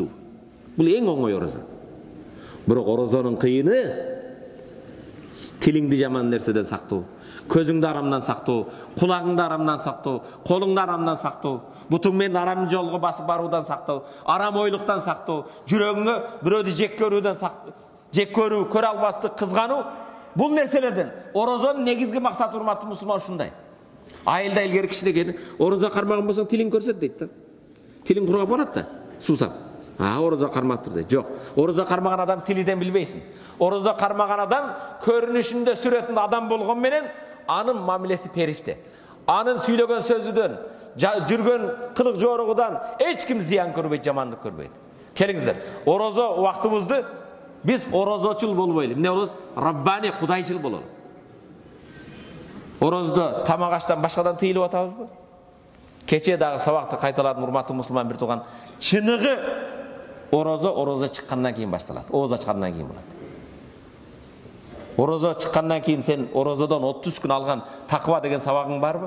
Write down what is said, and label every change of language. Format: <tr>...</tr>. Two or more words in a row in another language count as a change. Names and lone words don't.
<ky>Бул эң оңой орозо. Бирок орозонун кыйыны тилиңди жаман нерседен сактоо, көзүңдү арамдан сактоо, кулагыңды арамдан сактоо, колуңду арамдан сактоо, бутуң менен арам жолго басып баруудан сактоо, арам ойлуктан сактоо, жүрөгүңө бирөөдү жек көрүүдөн saktoo, жек көрүү, көрө албастык, кызгануу, Бул нерселерден орозонун негизги максаты урматтуу мусулман ушундай. Айылда илгери кичине келди, орозо кармаган болсоң тилиң көрсөт дейт да. Тилиң кургап болот да, суусап. Орозо кармаптыр дейт. Жок, орозо кармаган адам тилиден билбейсиң. Орозо кармаган адам көрүнүшүндө сүрөтүндө адам болгон менен анын мамилеси периште. Анын сүйлөгөн сөзүдөн, жүргөн кылык жоорugудан эч ким зыян көрбөйт, жамандык көрбөйт. Келиңиздер, орозо убактыбызды biz orozочул болбойлу. Эмне болобуз? Раббани, кудайчыл бололу. Орозду тамак аштан башкадан тыйылып атабызбы? Кече дагы сабакты кайталадым, урматтуу мусулман бир тууган. Чыныгы орозо чыккандан кийин башталат. Ооз ачкандан кийин болот. Орозо чыккандан кийин сен орозодон 30 күн алган таква деген сабагың барбы?</ky>